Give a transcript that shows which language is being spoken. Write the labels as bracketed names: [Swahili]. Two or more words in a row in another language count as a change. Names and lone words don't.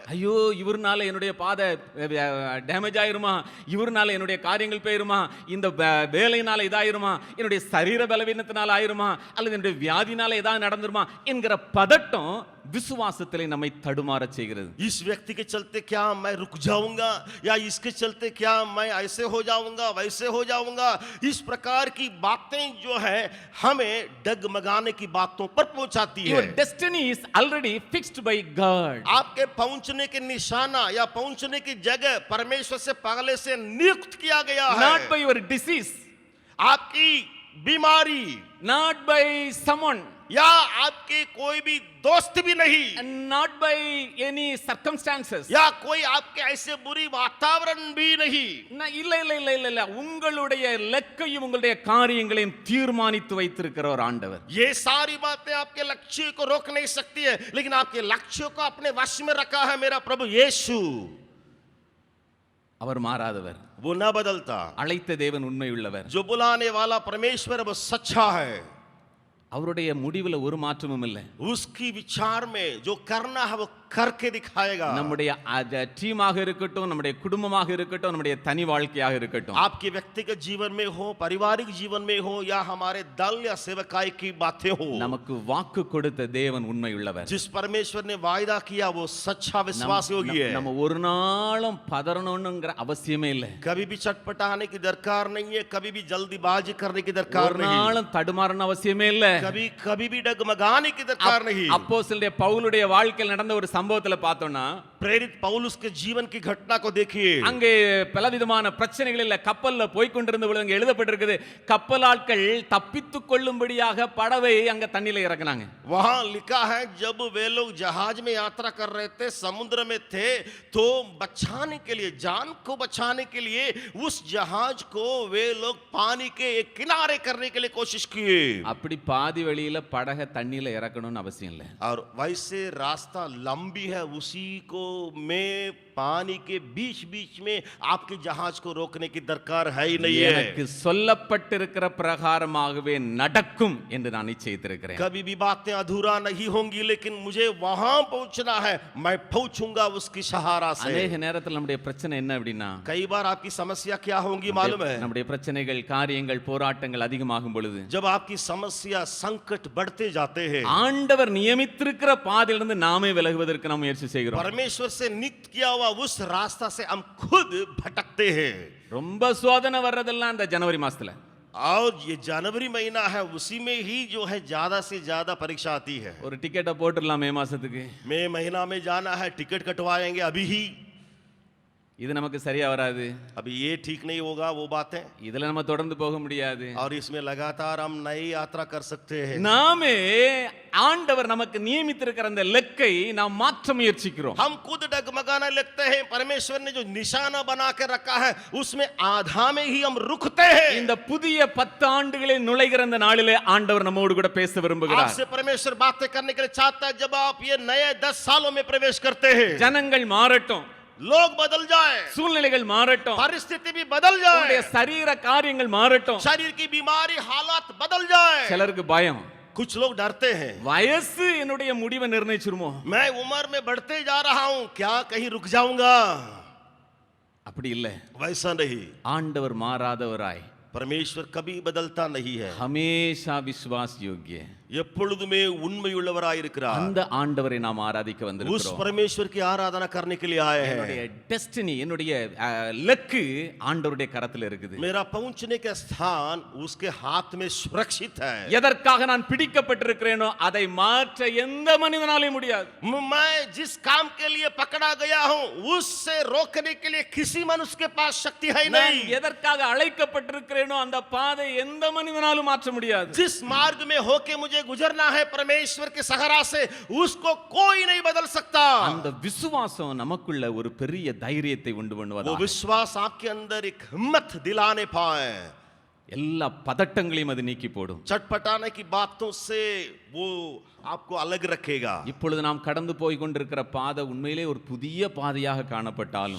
[Tamil] ஐயோ இவர்னால என்னுடைய பாதை டேமேஜ் ஆயிருமா, இவர்னால என்னுடைய காரியங்கள் போயிருமா, இந்த வேலையினால இதாயிருமா, என்னுடைய சரீர பலவீனத்தினால ஆயிருமா, அல்லது என்னுடைய வியாதினால ஏதாவது நடந்துருமா, விடுமா என்கிற பதட்டம் விசுவாசத்திலே நம்மை தடுமாறச் செய்கிறது. [Hindi] इस व्यक्ति के चलते क्या मैं रुक जाऊंगा, या इसके चलते क्या मैं ऐसे हो जाऊंगा, वैसे हो जाऊंगा, इस प्रकार की बातें जो है हमें डगमगाने की बातों पर पहुंचाती [English] Your [Hindi] है. [English] destiny is already fixed by God. [Hindi] आपके पहुंचने के निशाना या पहुंचने की जगह परमेश्वर से पहले से नियुक्त किया गया [English] Not [Hindi] है. [English] by your disease, [Hindi] आपकी बीमारी [English] not by someone, [Hindi] या आपके कोई भी दोस्त भी नहीं, [English] and not by any circumstances. [Hindi] या कोई आपके ऐसे बुरी वातावरण भी नहीं. [Tamil] இல்ல இல்ல இல்ல இல்ல இல்ல உங்களுடைய லக்கையும் உங்களுடைய காரியங்களையும் தீர்மானித்து வைத்திருக்கிற ஒரு ஆண்டவர். [Hindi] ये सारी बातें आपके लक्ष्य को रोक नहीं सकती है, लेकिन आपके लक्ष्यों को अपने वश में रखा है मेरा प्रभु यीशु. [Tamil] அவர் மாறாதவர். [Hindi] वो न बदलता. [Tamil] அழைத்த தேவன் உண்மையுள்ளவர். [Hindi] जो बुलाने वाला परमेश्वर वो सच्चा है. [Tamil] அவருடைய முடிவுல ஒரு மாற்றமும் இல்லை. [Hindi] उसकी विचार में जो करना है वो करके दिखाएगा. [Tamil] நம்முடைய டீமாக இருக்கட்டும், நம்முடைய குடும்பமாக இருக்கட்டும், நம்முடைய தனி வாழ்க்கையாக இருக்கட்டும், [Hindi] आपके व्यक्तिगत जीवन में हो, पारिवारिक जीवन में हो, या हमारे दल या सेवकाई की बातें हो, [Tamil] நமக்கு வாக்கு கொடுத்த தேவன் உண்மையுள்ளவர். [Hindi] जिस परमेश्वर ने वायदा किया वो सच्चा विश्वास योगी है. [Tamil] நம்ம ஒரு நாளும் பதறணும்ங்கற அவசியமே இல்லை. [Hindi] कभी भी चटपटाने की दरकार नहीं है, कभी भी जल्दीबाजी करने की दरकार [Tamil] ஒரு [Hindi] नहीं, [Tamil] நாளும் தடுமாறணும் அவசியமே இல்லை. [Hindi] कभी कभी भी डगमगाने की दरकार नहीं. [Tamil] அப்போஸ்தலனுடைய பவுலுடைய வாழ்க்கையில் நடந்த ஒரு சம்பவத்துல பார்த்தோம்னா, [Hindi] प्रेरित पौलुस के जीवन की घटना को देखिए. [Tamil] அங்கே பலவிதமான பிரச்சனைகள் இல்ல, கப்பல்ல போய் கொண்டிருந்த பொழுது அங்க எழுதப்பட்டிருக்குது, கப்பலாட்கள் தப்பித்துக் கொள்ளும்படியாக படவை அங்க தண்ணியில இறக்குனாங்க. [Hindi] वहां लिखा है जब वे लोग जहाज में यात्रा कर रहे थे, समुद्र में थे, तो बचाने के लिए, जान को बचाने के लिए उस जहाज को वे लोग पानी के एक किनारे करने के लिए कोशिश किए. [Tamil] அப்படி பாதி வழியில படகை தண்ணியில இறக்கணும்னு அவசியம் இல்லை. [Hindi] और वैसे रास्ता लंबी है, उसी को में पानी के बीच बीच में आपके जहाज को रोकने की दरकार है ही नहीं है. [Tamil] எனக்கு சொல்லப்பட்டிருக்கிற பிரகாரமாகவே நடக்கும் என்று நான் நிச்சயித்திருக்கிறேன். [Hindi] कभी भी बातें अधूरा नहीं होंगी, लेकिन मुझे वहां पहुंचना है, मैं पहुंचूंगा उसकी सहारा से. [Tamil] அநேக நேரத்தில் நம்முடைய பிரச்சனை என்ன அப்படின்னா, [Hindi] कई बार आपकी समस्या क्या होंगी मालूम है? [Tamil] நம்முடைய பிரச்சனைகள், காரியங்கள், போராட்டங்கள் அதிகமாகும் பொழுது, [Hindi] जब आपकी समस्या संकट बढ़ते जाते हैं, [Tamil] ஆண்டவர் நியமித்திருக்கிற பாதையிலிருந்து நாமே விலகுவதற்கு நாம் முயற்சி செய்கிறோம். [Hindi] परमेश्वर से नियुक्त किया हुआ उस रास्ता से हम खुद भटकते हैं. [Tamil] ரொம்ப சோதனை வர்றதெல்லாம் இந்த ஜனவரி மாசத்துல. [Hindi] और ये जनवरी महीना है, उसी में ही जो है ज्यादा से ज्यादा परीक्षा आती है. [Tamil] ஒரு டிக்கெட்டை போட்டுடலாம் மே மாசத்துக்கு. [Hindi] मई महीना में जाना है, टिकट कटवाएंगे अभी ही. [Tamil] இது நமக்கு சரியா வராது. [Hindi] अभी ये ठीक नहीं होगा वो बातें, [Tamil] இதுல நம்ம தொடர்ந்து போக முடியாது. [Hindi] और इसमें लगातार हम नई यात्रा कर सकते हैं. [Tamil] நாமே ஆண்டவர் நமக்கு நியமித்திருக்கிற அந்த லக்கை நாம் மாற்ற முயற்சிக்கிறோம். [Hindi] हम खुद डगमगाने लगते हैं. परमेश्वर ने जो निशाना बना के रखा है उसमें आधा में ही हम रुकते हैं. [Tamil] இந்த புதிய 10 ஆண்டுகளில் நுழைகிற இந்த நாளிலே ஆண்டவர் நம்மோடு கூட பேச விரும்புகிறார். [Hindi] आपसे परमेश्वर बातें करने के लिए चाहता है. जब आप ये नए 10 सालों में प्रवेश करते हैं, [Tamil] ஜனங்கள் மாறட்டும், [Hindi] लोग बदल जाए, [Tamil] சூழ்நிலைகள் மாறட்டும், [Hindi] परिस्थिति भी बदल [Tamil] உங்களுடைய [Hindi] जाए, [Tamil] சரீர காரியங்கள் மாறட்டும். [Hindi] शरीर की बीमारी हालात बदल जाए. [Tamil] சிலருக்கு பயம், [Hindi] कुछ लोग डरते हैं, [Tamil] வயசு என்னுடைய முடிவை நிர்ணயிச்சிருமோ, [Hindi] मैं उम्र में बढ़ते जा रहा हूं, क्या कहीं रुक जाऊंगा? [Tamil] அப்படி இல்லை. [Hindi] वैसा नहीं. [Tamil] ஆண்டவர் மாறாதவராய், [Hindi] परमेश्वर कभी बदलता नहीं है, हमेशा विश्वास योग्य [Tamil] எப்பொழுதுமே உண்மையுள்ளவராயிருக்கிறார். அந்த ஆண்டவரை நாம் ஆராதிக்க [Hindi] उस [Tamil] வந்திருக்கிறோம். [Hindi] परमेश्वर की आराधना करने के लिए आए हैं. [Tamil] என்னுடைய டெஸ்டினி, என்னுடைய லக்கு ஆண்டவருடைய கரத்தில் இருக்குது. [Hindi] मेरा पहुंचने का स्थान उसके हाथ में सुरक्षित है. [Tamil] எதற்காக நான் பிடிக்கப்பட்டிருக்கிறேனோ அதை மாற்ற எந்த மனிதனாலே முடியாது. [Hindi] मैं जिस काम के लिए पकड़ा गया हूं उससे रोकने के लिए किसी मनुष्य के पास शक्ति है ही [Tamil] நான் [Hindi] नहीं. [Tamil] எதற்காக அழைக்கப்பட்டிருக்கிறேனோ அந்த பாதை எந்த மனிதனாலும் மாற்ற முடியாது. [Hindi] जिस मार्ग में होके मुझे गुजरना है परमेश्वर के सहारा से, उसको कोई नहीं बदल सकता. [Tamil] அந்த விசுவாசம் நமக்குள்ள ஒரு பெரிய தைரியத்தை உண்டு [Hindi] वो [Tamil] பண்ணுவதா, [Hindi] विश्वास आपके अंदर एक हिम्मत दिलाने पाए. [Tamil] எல்லா பதட்டங்களையும் அது நீக்கி போடும். [Hindi] चटपटाने की बातों से वो आपको अलग रखेगा. [Tamil] இப்பொழுது நாம் கடந்து போய் கொண்டிருக்கிற பாதை உண்மையிலே ஒரு புதிய பாதையாக காணப்பட்டாலும்,